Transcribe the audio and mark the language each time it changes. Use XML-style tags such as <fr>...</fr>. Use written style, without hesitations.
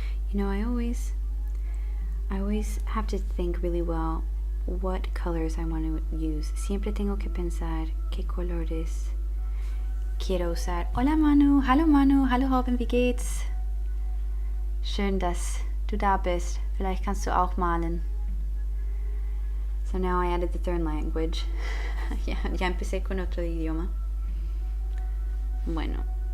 <en>You know, I always have to think really well what colors I want to use.</en> <es>Siempre tengo que pensar qué colores quiero usar.</es> <de>Hola Manu, hallo Robin, wie geht's? Schön, dass du da bist. Vielleicht kannst du auch malen.</de> <en>So now I added the third language.</en> <es>ya empecé con otro idioma. Bueno.</es>